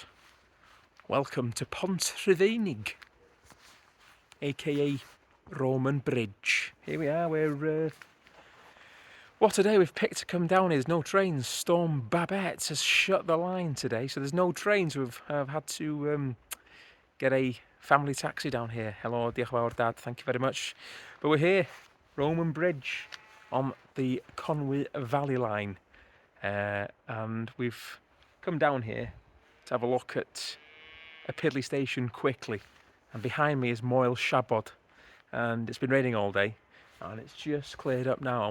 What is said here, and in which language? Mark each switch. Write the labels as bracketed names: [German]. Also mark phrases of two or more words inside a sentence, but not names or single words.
[English] Welcome to Pont-y-Pant, aka Roman Bridge. Here we are. What a day we've picked to come down here. There's no trains. Storm Babette has shut the line today, so there's no trains. I've had to get a family taxi down here. Hello, [Welsh] diolch yn fawr, Dad. [English] Thank you very much. But we're here, Roman Bridge, on the Conwy Valley line, and we've come down here to have a look at a Piddly station quickly. And behind me is Moel Shabod, and it's been raining all day, and it's just cleared up now.